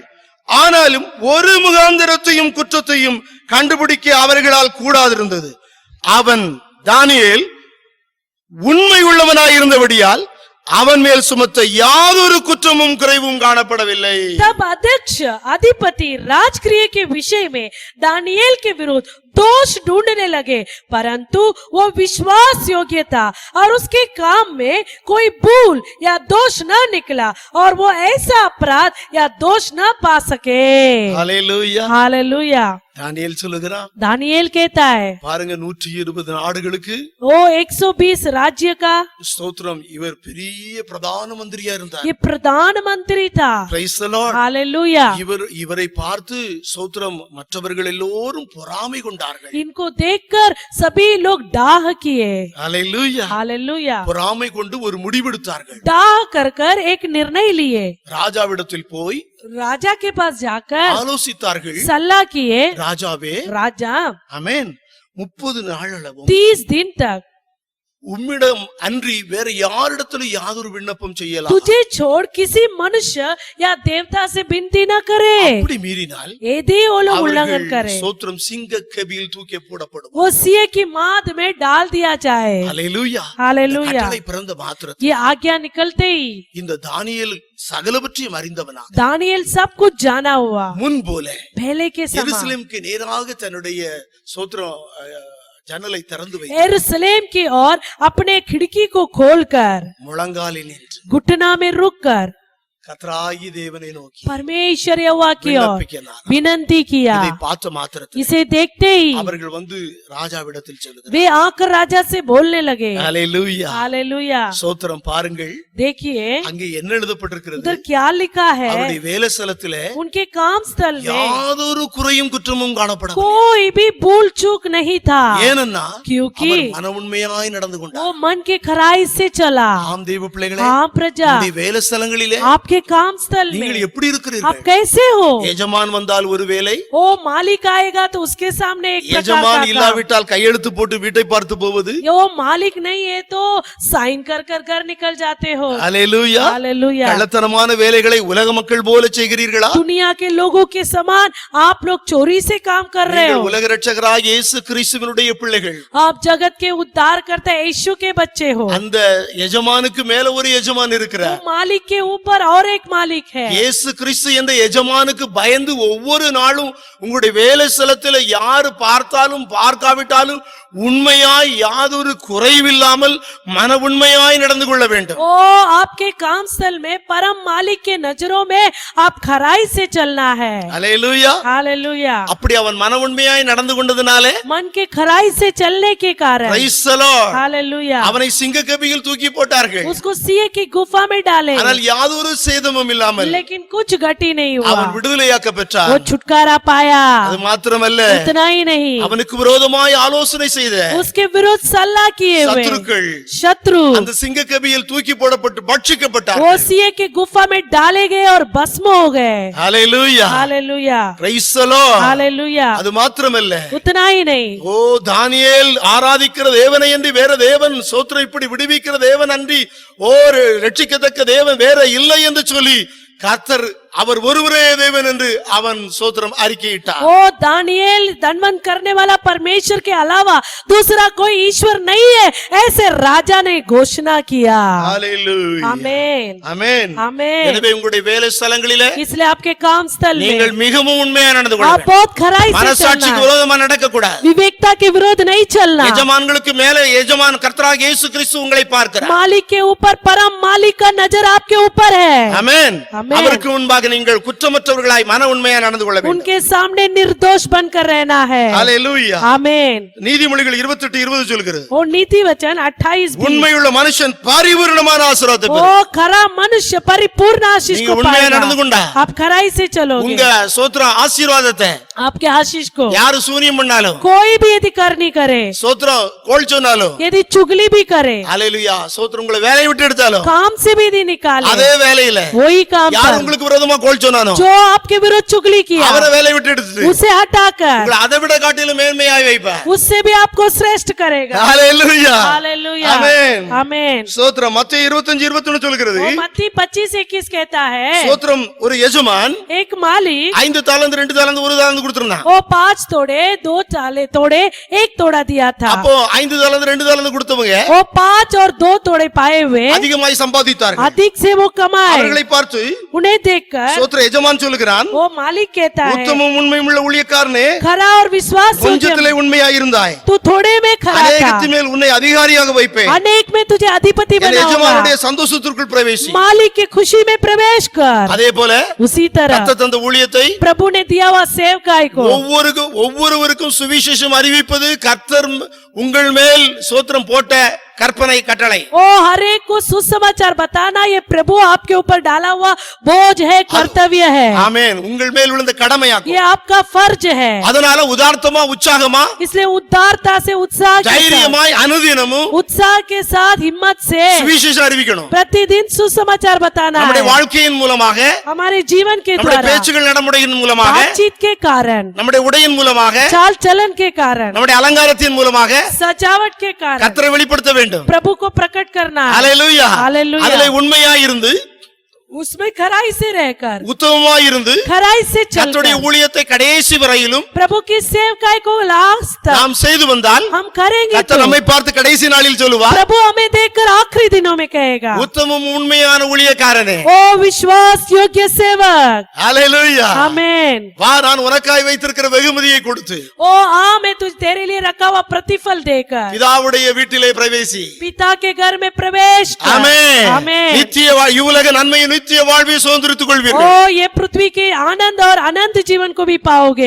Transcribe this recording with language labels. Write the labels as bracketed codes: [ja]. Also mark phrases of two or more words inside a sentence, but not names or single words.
[ta] ஆனாலும் ஒரு முகாந்தரத்தையும் குற்றத்தையும் கண்டுபிடிக்க அவர்களால் கூடாதிருந்தது. அவன் தானியேல் உண்மை உள்ளவனாயிருந்தபடியால் அவன் மேல் சுமத்த யாதொரு குற்றமும் குறைவும் காணப்படவில்லை. [hi] तब अध्यक्ष अधिपति राजगृह के विषय में दानियेल के विरुद्ध दोष ढूंढने लगे, परंतु वो विश्वास योग्य था और उसके काम में कोई भूल या दोष न निकला और वो ऐसा अपराध या दोष न पा सके। [ta] ஹalleluya. [hi] हालेलुया। [ta] தானியேல் சொல்லுகிறான், [hi] दानियेल कहता है, [ta] பாருங்க 120 நாடுகளுக்கு [hi] वो 120 राज्य का [ta] ஸ்தோத்திரம், இவர் பெரிய பிரதான மந்திரியா இருந்தார். [hi] ये प्रधानमंत्री था। [en] Praise the Lord. [hi] हालेलुया। [ta] இவரை பார்த்து ஸ்தோத்திரம் மற்றவர்கள் எல்லோரும் பொறாமை கொண்டார்கள். [hi] इनको देखकर सभी लोग डाह किए। [ta] ஹalleluya. [hi] हालेलुया। [ta] பொறாமை கொண்டு ஒரு முடிவெடுத்தார்கள். [hi] डाह कर कर एक निर्णय लिए, [ta] ராஜாவிடத்தில் போய் [hi] राजा के पास जाकर [ta] ஆலோசித்தார்கள். [hi] सलाह किए, [ta] ராஜாவே, [hi] राजा [ta] ஆமென், 30 நாளளவும் [hi] 30 दिन तक [ta] உம்மிடம் அன்றி வேற யாரிடத்திலும் யாதொரு விண்ணப்பம் செய்யலாம். [hi] तुझे छोड़ किसी मनुष्य या देवता से विनती न करे। [ta] அப்படி மீறினால் [hi] यदि वो लोग उल्लंघन करे, [ta] ஸ்தோத்திரம் சிங்க கபியில் தூக்கி போடப்படும். [hi] वो सिंह की माद में डाल दिया जाए। [ta] ஹalleluya. [hi] हालेलुया। [ta] கட்டளை பிறந்த மாத்திரத்தில் [hi] ये आज्ञा निकलते ही [ta] இந்த தானியேல் சகலவற்றையும் அறிந்தவனாக [hi] दानियेल सब कुछ जाना हुआ [ta] முன் போல [hi] पहले के समान [ta] எருசலேமுக்கு நேராக தன்னுடைய ஸ்தோத்திரம் ஜன்னலை திறந்து வைத்து [hi] यरूशलेम की ओर अपने खिड़की को खोलकर [ta] முழங்காலில் நின்று [hi] घुटना में रुककर [ta] கர்த்தராகிய தேவனை நோக்கி [hi] परमेश्वर यहोवा की ओर [ta] விண்ணப்பிக்கிறார். [hi] विनती किया। [ta] இதை பார்த்த மாத்திரத்தில் [hi] इसे देखते ही [ta] அவர்கள் வந்து ராஜாவிடத்தில் சொல்லுகிறார். [hi] वे आकर राजा से बोलने लगे। [ta] ஹalleluya. [hi] हालेलुया। [ta] ஸ்தோத்திரம் பாருங்கள், [hi] देखिए [ta] அங்கே என்ன எழுதப்பட்டிருக்கிறது? [hi] उधर क्या लिखा है, [ta] அவருடைய வேலைஸ்தலத்திலே [hi] उनके काम स्थल में [ta] யாதொரு குறையும் குற்றமும் காணப்படவில்லை. [hi] कोई भी भूल चूक नहीं था, [ta] ஏனென்னா [hi] क्योंकि [ta] அவர் மனவுண்மையாய் நடந்து கொண்டார். [hi] वो मन के खराई से चला। [ta] ஆம் தேவ பிள்ளைகளே, [hi] हाँ प्रजा, [ta] உங்களுடைய வேலைஸ்தலங்களிலே [hi] आपके काम स्थल में [ta] நீங்கள் எப்படி [hi] आप [ta] இருக்கிறீர்கள்? [hi] कैसे हो? [ta] எஜமான் வந்தால் ஒரு வேலை, [hi] ओ मालिक आएगा तो उसके सामने एक प्रकार [ta] எஜமான் [hi] का काम। [ta] இல்லாவிட்டால் கையெழுத்து போட்டு வீட்டை பார்த்து போவது. [hi] यो मालिक नहीं है तो साइन कर कर कर निकल जाते हो। [ta] ஹalleluya. [hi] हालेलुया। [ta] கள்ளத்தனமான வேலைகளை உலக மக்கள் போல செய்கிறீர்களா? [hi] दुनिया के लोगों के समान आप लोग चोरी से काम कर रहे [ta] நீங்கள் [hi] हो। [ta] உலக இரட்சகராகிய இயேசு கிறிஸ்துவினுடைய பிள்ளைகள். [hi] आप जगत के उद्धार करता यीशु के बच्चे हो। [ta] அந்த எஜமானுக்கு மேல ஒரு எஜமான் [hi] वो [ta] இருக்கிறார். [hi] मालिक के ऊपर और एक मालिक है। [ta] இயேசு கிறிஸ்து என்ற எஜமானுக்கு பயந்து ஒவ்வொரு நாளும் உங்களுடைய வேலை ஸ்தலத்தில் யாரு பார்த்தாலும் பார்க்காவிட்டாலும் உண்மையாய் யாதொரு குறைவில்லாமல் மன உண்மையாய் நடந்து கொள்ள வேண்டும். [hi] ओ आपके काम स्थल में परम मालिक के नजरों में आप खराई से चलना है। [ta] ஹalleluya. [hi] हालेलुया। [ta] அப்படி அவன் மன உண்மையாய் நடந்து கொண்டதனாலே [hi] मन के खराई से चलने के कारण [en] praise the Lord, [hi] हालेलुया [ta] அவனை சிங்க கபியில் தூக்கி போட்டார்கள். [hi] उसको सिंह की गुफा में डाले, [ta] ஆனால் யாதொரு சேதமும் இல்லாமல் [hi] लेकिन कुछ घटी नहीं हुआ, [ta] அவன் விடுதலையாக்க பெற்றான். [hi] वो छुटकारा पाया। [ta] அது மாத்திரமல்ல, [hi] उतना ही नहीं, [ta] அவனுக்கு விரோதமாய் ஆலோசனை செய்த [hi] उसके विरुद्ध सलाह किए हुए [ta] சத்துருக்கள் [hi] शत्रु [ta] அந்த சிங்கக்கபியில் தூக்கி போடப்பட்டு பட்சிக்கப்பட்டார். [hi] वो सिंह के गुफा में डाले गए और भस्म हो गए। [ta] ஹalleluya, [hi] हालेलुया, [en] praise the Lord. [hi] हालेलुया। [ta] அது மாத்திரமல்ல, [hi] उतना ही नहीं, [ta] ஓ தானியேல் ஆராதிக்கிற தேவனை அன்றி வேற தேவன், சோத்திரம் இப்படி விடுவிக்கிற தேவன் அன்றி ஓர் ரட்சிக்கத்தக்க தேவன் வேற இல்லை என்று சொல்லி கர்த்தர் அவர் ஒருவரே தேவன் என்று அவன் சோத்திரம் அறிக்கையிட்டார். [hi] ओ दानियेल धनवंत करने वाला परमेश्वर के अलावा दूसरा कोई ईश्वर नहीं है, ऐसे राजा ने घोषणा किया। [ta] ஹalleluya, [hi] आमेन, [ta] ஆமென், [hi] आमेन। [ta] எனவே உங்களுடைய வேலை ஸ்தலங்களிலே [hi] इसलिए आपके काम स्थल [ta] நீங்கள் [hi] में [ta] மிகவும் உண்மையா நடந்து கொள்ள [hi] आप [ta] வேண்டும். [hi] बहुत खराई से [ta] மனசாட்சிக்கு [hi] चलना, [ta] விரோதமா நடக்க கூடாது. [hi] विवेकता के विरोध नहीं चलना। [ta] எஜமான்களுக்கு மேலே எஜமான் கர்த்தராகிய இயேசு கிறிஸ்து உங்களை பார்க்கிறார். [hi] मालिक के ऊपर परम मालिक का नजर आपके ऊपर है। [ta] ஆமென். ஆமென். அவருக்கு முன்பாக நீங்கள் குற்றமற்றவர்களாய் மன உண்மையா நடந்து கொள்ள வேண்டும். [hi] उनके सामने निर्दोष बनकर रहना है। [ta] ஹalleluya, [hi] आमेन। [ta] நீதிமொழிகள் 28:20 சொல்கிறது, [hi] और नीति वचन 28 भी, [ta] உண்மையுள்ள மனுஷன் பரிபூர்ணமான ஆசீர்வாதத்தை பெறுவான். [hi] ओ खरा मनुष्य परिपूर्ण आशीष [ta] நீங்க [hi] को [ta] உண்மையா நடந்து [hi] पाएगा। [ta] கொண்டா [hi] आप खराई से चलोगे, [ta] உங்க சோத்திரம் ஆசீர்வாதத்தை [hi] आपके आशीष को [ta] யாரு சூனியம் பண்ணாலும், [hi] कोई भी यदि करनी करे, [ta] சோத்திரம் கோல் சொன்னாலும், [hi] यदि चुगली भी करे, [ta] ஹalleluya, சோத்திரம் உங்களை வேலையை விட்டு எடுத்தாலும், [hi] काम से भी यदि निकाले, [ta] அதே வேலையில [hi] वही काम [ta] யார் [hi] पर [ta] உங்களுக்கு விரோதமா கோல் சொன்னானோ [hi] जो आपके विरुद्ध चुगली किया [ta] அவரை வேலையை விட்டு எடுத்துட்டு [hi] उसे हटाकर [ta] உங்களை அதை விட காட்டிலும் மேன்மையாய் வைப்பார். [hi] उससे भी आपको श्रेष्ठ करेगा। [ta] ஹalleluya, [hi] हालेलुया, [ta] ஆமென். [hi] आमेन। [ta] சோத்திரம் மத்தேயு 25:21 சொல்கிறது, [hi] वो मत्ती 25:21 कहता है, [ta] சோத்திரம் ஒரு எஜமான் [hi] एक मालिक [ta] 5 தாலந்து 2 தாலந்து 1 தாலந்து கொடுத்திருந்தான். [hi] वो 5 तोड़े 2 चाले तोड़े 1 तोड़ा दिया था। [ta] அப்போ 5 தாலந்து 2 தாலந்து கொடுத்தவங்க [hi] वो 5 और 2 तोड़े पाए हुए [ta] அதிகமாய் சம்பாதித்தார்கள். [hi] अधिक से वो कमाए। [ta] அவர்களை பார்த்து [hi] उन्हें देखकर [ta] சோத்திர எஜமான் சொல்லுகிறான், [hi] वो मालिक कहता है, [ta] உத்தமம் உண்மையுள்ள ஊழியக்காரனே, [hi] खरा और विश्वास [ta] கொஞ்சத்திலே உண்மையாய் இருந்தாய், [hi] तू थोड़े में खरा [ta] அநேகத்தின் [hi] था, [ta] மேல் உன்னை அதிகாரியாக வைப்பேன், [hi] अनेक में तुझे अधिपति [ta] என் [hi] बनाऊंगा। [ta] எஜமானுடைய சந்தோஷத்திற்குள் பிரவேசி. [hi] मालिक की खुशी में प्रवेश कर। [ta] அதே போல [hi] उसी तरह [ta] கர்த்தர் தந்த ஊழியத்தை [hi] प्रभु ने दिया हुआ सेवकाई को [ta] ஒவ்வொருவருக்கும் சுவிசேஷம் அறிவிப்பது கர்த்தர் உங்கள் மேல் சோத்திரம் போட்ட கற்பனை கட்டளை. [hi] ओ हर एक को सुसमाचार बताना ये प्रभु आपके ऊपर डाला हुआ बोझ है, कर्तव्य है, [ta] ஆமென். உங்கள் மேல் விழுந்த கடமையாகும். [hi] ये आपका फर्ज है। [ta] அதனால உதார்த்தமா உற்சாகமா [hi] इसलिए उदारता से उत्साह के साथ, [ta] தைரியமாய் அனுதினமும் [hi] उत्साह के साथ हिम्मत से [ta] சுவிசேஷம் அறிவிக்கணும். [hi] प्रतिदिन सुसमाचार बताना [ta] நம்முடைய [hi] है। [ta] வாழ்க்கையின் மூலமாக, [hi] हमारे जीवन के [ta] நம்முடைய [hi] द्वारा, [ta] பேச்சுகள் நடமுறையின் மூலமாக, [hi] बातचीत के कारण, [ta] நம்முடைய உடையின் மூலமாக, [hi] चाल चलन के कारण, [ta] நம்முடைய அலங்காரத்தின் மூலமாக [hi] सजावट के कारण [ta] கர்த்தரை வெளிப்படுத்த வேண்டும். [hi] प्रभु को प्रकट करना है। [ta] ஹalleluya, [hi] हालेलुया। [ta] அதிலே உண்மையாய் இருந்து, [hi] उसमें खराई से रहकर, [ta] உத்தமமாய் இருந்து [hi] खराई से [ta] கர்த்தருடைய [hi] चलकर [ta] ஊழியத்தை கடைசி வரையிலும் [hi] प्रभु की सेवकाई को लास्ट तक [ta] நாம் செய்து வந்தால் [hi] हम करेंगे [ta] கர்த்தர் [hi] तो [ta] நம்மை பார்த்து கடைசி நாளில் சொல்லுவார், [hi] प्रभु हमें देखकर आखिरी दिनों में कहेगा, [ta] உத்தமம் உண்மையான ஊழியக்காரனே, [hi] ओ विश्वास योग्य सेवक। [ta] ஹalleluya, [hi] आमेन। [ta] வா, நான் உனக்காய் வைத்திருக்கிற வெகுமதியை கொடுத்து [hi] ओ आ मैं तुझ तेरे लिए रखा हुआ प्रतिफल देकर [ta] பிதாவுடைய வீட்டிலே பிரவேசி. [hi] पिता के घर में प्रवेश कर। [ta] ஆமென். [hi] आमेन। [ta] நித்திய இவ்வுலக நன்மையை நித்திய வாழ்வை சுதந்திரித்துக் கொள்வீர்கள். [hi] ओ ये पृथ्वी के आनंद और अनंत जीवन को भी पाओगे।